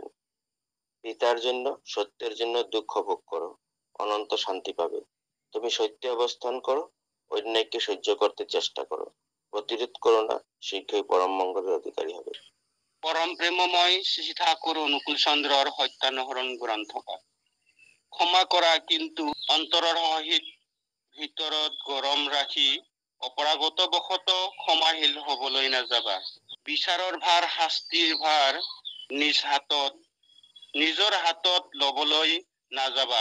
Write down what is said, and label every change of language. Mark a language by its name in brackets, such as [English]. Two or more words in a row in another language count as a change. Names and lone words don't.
[Bangla] পিতার জন্য, সত্যের জন্য দুঃখ ভোগ করো, অনন্ত শান্তি পাবে। তুমি সত্যে অবস্থান করো, অন্যায়কে সহ্য করতে চেষ্টা করো, প্রতিরোধ করো না, শীঘ্রই পরম মঙ্গলের অধিকারী হবে। পরম প্রেমময় শ্রী ঠাকুর অনুকূল চন্দ্রর সত্যানুসরণ গ্ৰন্থ পাঠ। [Assamese] ক্ষমা কৰা, কিন্তু অন্তৰৰ সহিত ভিতৰত গৰম ৰাখি অপৰাগত বশত ক্ষমাশীল হবলৈ নাযাবা। বিচাৰৰ ভাৰ, শাস্তিৰ ভাৰ নিজৰ হাতত লবলৈ নাযাবা।